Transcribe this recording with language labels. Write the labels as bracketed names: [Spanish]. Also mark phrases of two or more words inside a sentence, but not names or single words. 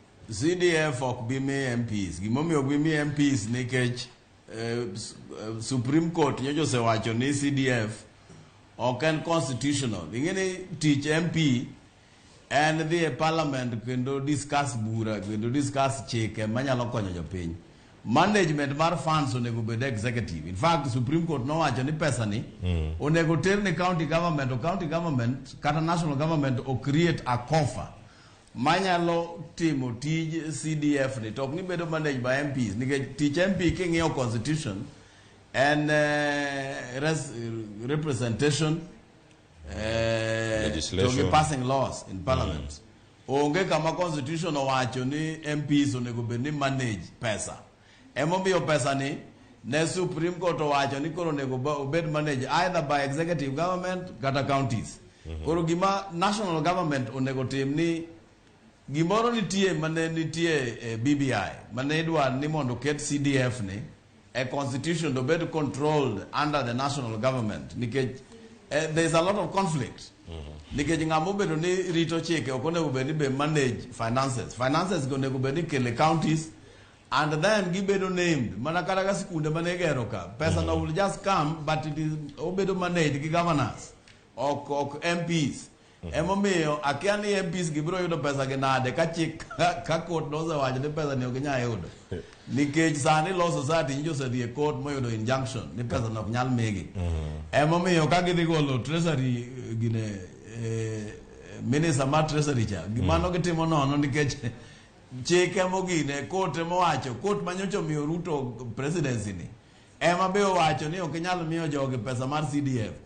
[Luo (Kenya and Tanzania)] CDF ok bi mi MPs. Gimomiyo ok bi mi MPs nikech Supreme Court nyocha osewacho ni CDF ok en constitutional. Ing'eni tich MP [English] and the parliament [Luo (Kenya and Tanzania)] kendo discuss bura, kendo discuss chike manyalo konyo jopiny. Management mar funds onego bed executive. In fact, Supreme Court nowacho ni pesa ni onego ter ni [English] county government, or county government [Luo (Kenya and Tanzania)] kata [English] national government [Luo (Kenya and Tanzania)] o [English] create a coffer [Luo (Kenya and Tanzania)] manyalo timo tij CDF ni tok ni bedo [English] managed by MPs. [Luo (Kenya and Tanzania)] Nikech tich MP king'iyo [English] constitution and representation, legislation, passing laws in parliament. [Luo (Kenya and Tanzania)] Onge kama constitution owacho ni MPs onego bed ni manage pesa. Emomiyo pesa ni ne Supreme Court owacho ni koro onego bed manage either by [English] executive government [Luo (Kenya and Tanzania)] kata counties. Koro gima [English] national government [Luo (Kenya and Tanzania)] onego tim ni gimoro nitie mane nitie BBI mane idwa ni mondo ket CDF ni [English] a constitution to be controlled under the national government. Nikech there's a lot of conflict. [Luo (Kenya and Tanzania)] Nikech ng'amo bedo ni rito chike ok onego bed ni [English] be manage finances. [Luo (Kenya and Tanzania)] Finances go onego bed ni kele counties and then gibedo named. Mana kata ka sikunde mane gero ka. Pesa no [English] will just come but it is obedo managed [Luo (Kenya and Tanzania)] gi governors ok MPs. Emomiyo akia ni MPs gibiro yudo pesa gi nade ka chik ka court nosewacho ni pesa ni ok nyal yudo. Nikech sani [English] law society [Luo (Kenya and Tanzania)] njo sedhi e court moyudo injunction ni pesa no ok nyal migi. Emomiyo ka gidhi golo treasury gine minister mar treasury cha gimano gitimo nono nikech chike mogine court mowacho, court manyocha omiyo Ruto presidency ni ema be owacho ni ok nyal miyo jogi pesa mar CDF.